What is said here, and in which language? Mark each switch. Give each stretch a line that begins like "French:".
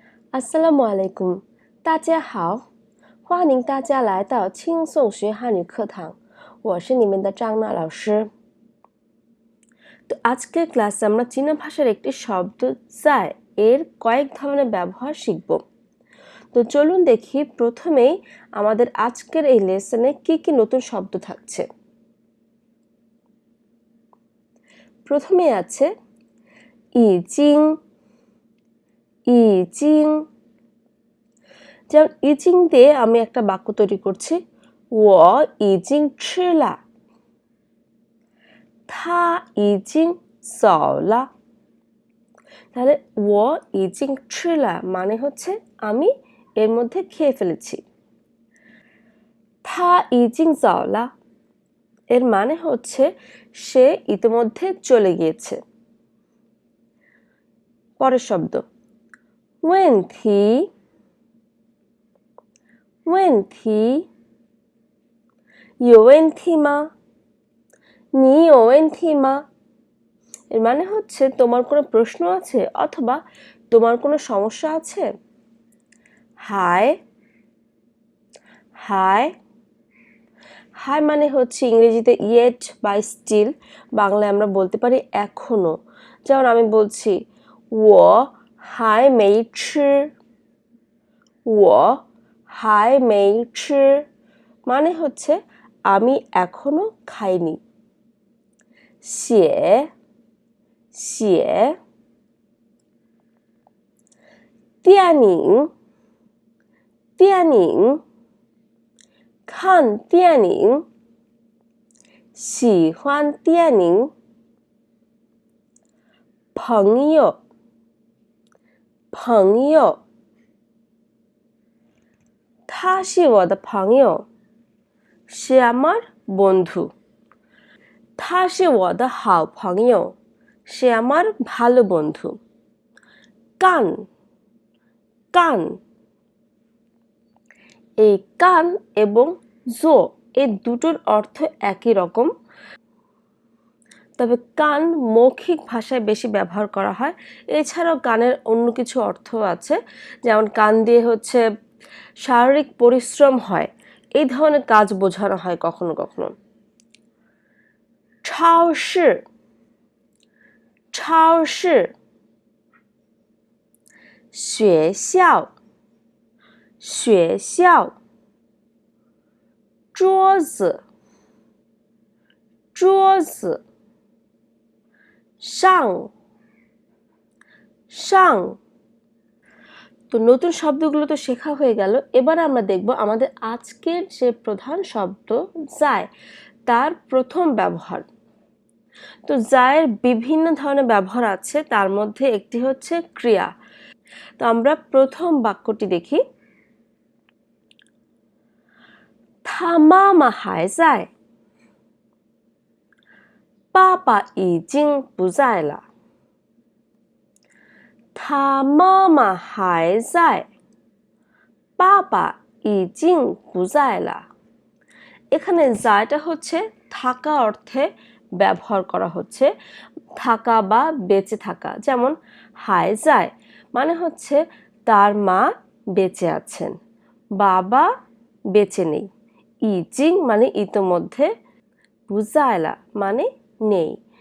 Arabic: assalamu alaikum，
Chinese: 大家好，欢迎大家来到轻松学汉语课堂，我是你们的张娜老师。
Bangla: তো আজকের ক্লাসে আমরা চীনা ভাষার একটি শব্দ যায় এর কয়েক ধরনের ব্যবহার শিখব। তো চলুন দেখি প্রথমেই আমাদের আজকের এই লেসনে কি কি নতুন শব্দ থাকছে। প্রথমে আছে ইজিং, ইজিং। যেমন ইজিং দিয়ে আমি একটা বাক্য তৈরি করছি,
Chinese: 我已经吃了，他已经走了।
Bangla: তাহলে
Chinese: 我已经吃了
Bangla: মানে হচ্ছে আমি এর মধ্যে খেয়ে ফেলেছি।
Chinese: 他已经走了
Bangla: এর মানে হচ্ছে সে ইতিমধ্যে চলে গিয়েছে। পরের শব্দ
Chinese: 问题，问题，有问题吗？你有问题吗？
Bangla: এর মানে হচ্ছে তোমার কোনো প্রশ্ন আছে অথবা তোমার কোনো সমস্যা আছে। হাই, হাই, হাই মানে হচ্ছে ইংরেজিতে ইয়েট বা স্টিল, বাংলায় আমরা বলতে পারি এখনো। যেমন আমি বলছি
Chinese: 我还没吃，我还没吃
Bangla: মানে হচ্ছে আমি এখনো খাইনি।
Chinese: 写，写，电影，电影，看电影，喜欢电影。朋友，朋友，他是我的朋友，是
Bangla: আমার বন্ধু।
Chinese: 他是我的好朋友，是
Bangla: আমার ভালো বন্ধু। কান, কান, এই কান এবং জো এই দুটোর অর্থ একই রকম, তবে কান মৌখিক ভাষায় বেশি ব্যবহার করা হয়। এছাড়াও কানের অন্য কিছু অর্থ আছে, যেমন কান দিয়ে হচ্ছে শারীরিক পরিশ্রম হয়, এই ধরনের কাজ বোঝানো হয় কখনো কখনো।
Chinese: 超市，超市，学校，学校，桌子，桌子，上，上।
Bangla: তো নতুন শব্দগুলো তো শেখা হয়ে গেল, এবার আমরা দেখব আমাদের আজকের যে প্রধান শব্দ যায় তার প্রথম ব্যবহার। তো যায়ের বিভিন্ন ধরনের ব্যবহার আছে, তার মধ্যে একটি হচ্ছে ক্রিয়া। তো আমরা প্রথম বাক্যটি দেখি,
Chinese: 他妈妈还在，爸爸已经不在了。他妈妈还在，爸爸已经不在了。
Bangla: এখানে যাটা হচ্ছে থাকা অর্থে ব্যবহার করা হচ্ছে, থাকা বা বেঁচে থাকা। যেমন হায় যায় মানে হচ্ছে তার মা বেঁচে আছেন, বাবা বেঁচে নেই। ইজিং মানে ইতোমধ্যে, বুজায়লা মানে নেই।